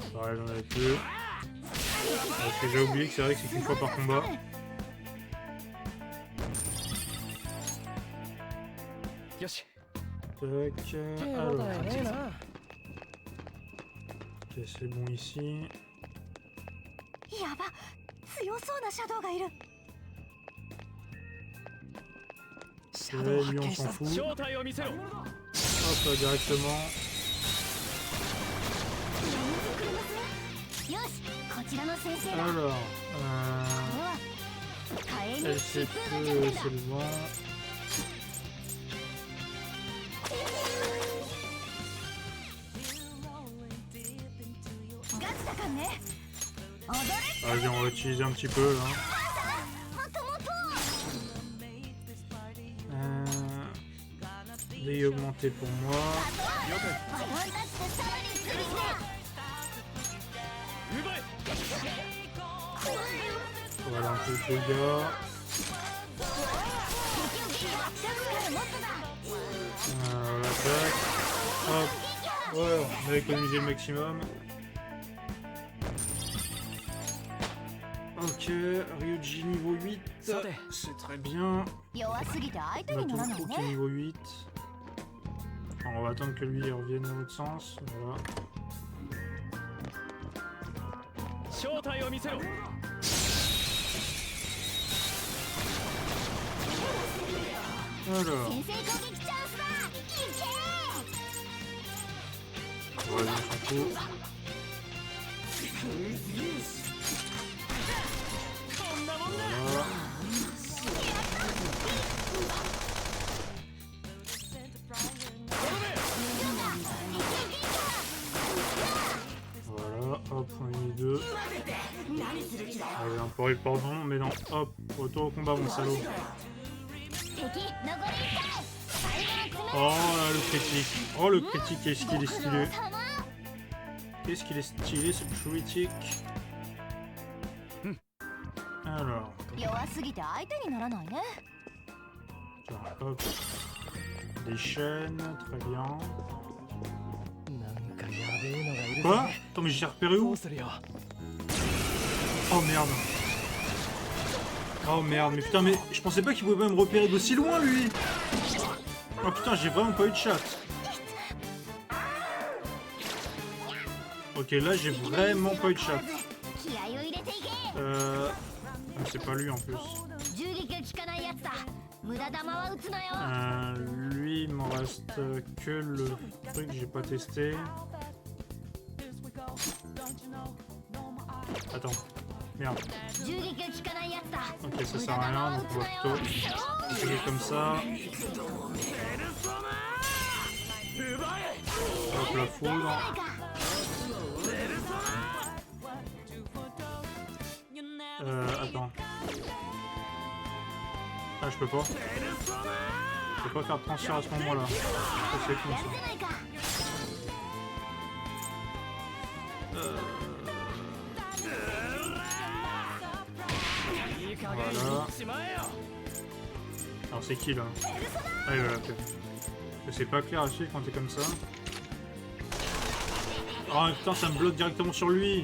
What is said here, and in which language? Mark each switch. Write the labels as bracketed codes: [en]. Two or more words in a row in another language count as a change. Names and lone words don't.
[fr] Ouais, j'en avais plus. Parce que j'ai oublié que c'est vrai que c'est qu'une fois par combat. Yoshi. Tac. Alors. Ok, c'est bon ici. [ja] やば、強そうなシャドウがいる。 [fr] Ouais, lui on s'en fout. [ja] 正体を見せろ。 [fr] Hop, là, directement. [ja] よし、こちらの先生だ。 [fr] Alors. [ja] これは火炎に [fr] Elle [ja] 疾 [fr] sait [ja] 風が [fr] plus, [ja] 弱点だ。 [fr] c'est le vent. [ja] ガチだかんね。踊れ。 [fr] Vas-y, on va utiliser un petit peu là. [ja] もっともっと。 [fr] Dégâts augmentés pour moi. [ja] バトンタッチでさらに次で。奪え。 [fr] Voilà un peu de dégâts. [ja] もっとだ。 [fr] L'attaque. Hop. Ouais, on a économisé le maximum. Ok, Ryuji niveau 8. C'est très bien. [ja] 弱すぎて相手 [fr] On a [ja] に [fr] tout [ja] なら [fr] le [ja] ない [fr] coup qui est [ja] ね。 [fr] niveau 8. Alors, on va attendre que lui il revienne dans l'autre sens. Voilà. [ja] 正体を見せろ。 [fr] Alors. [ja] 先制攻撃チャンスだ。いけー。 [fr] Ouais, on s'en fout. [ja] こんなもんだ。 [fr] Voilà. Voilà, hop, on est mis deux. Allez, un peu pardon, mais non, hop, retour au combat, mon salaud. [ja] 敵残り1回。最後の [fr] Oh là, le critique. Oh, le critique, qu'est-ce qu'il est [ja] 爪。 [fr] stylé. Qu'est-ce qu'il est stylé, ce critique. Alors, [ja] 弱すぎて相手にならないね。 [fr] tiens, hop. Des chaînes, très bien. [ja] なんかやべえのがいる。 [fr] Quoi? Attends, mais j'ai repéré [ja] ど [fr] où? [ja] うするよ。 [fr] Oh merde. Oh merde, mais putain, mais je pensais pas qu'il pouvait me repérer d'aussi loin, lui. Oh putain, j'ai vraiment pas eu de chat. Ok, là, j'ai vraiment pas eu de chat. [ja] 気合を入れていけ。 [fr] Ah, c'est pas lui en plus. [ja] 銃撃が効かないやつだ。無駄弾は撃つなよ。 [fr] Lui, il m'en reste que le truc que j'ai pas testé. Attends, merde. 銃撃が効かないやつだ。 Ok, ça sert à rien, donc on va plutôt jouer comme ça. Hop, la foudre. Attends. Ah, je peux pas. Je peux pas faire de transfert à ce moment-là. Ça, c'est con, ça. [ja] ないか。いい加減 [fr] Voilà. [ja] にしまえよ。 [fr] Alors, c'est qui là? Ah, voilà, ok. C'est pas clair à suivre quand t'es comme ça. Oh putain, ça me bloque directement sur lui!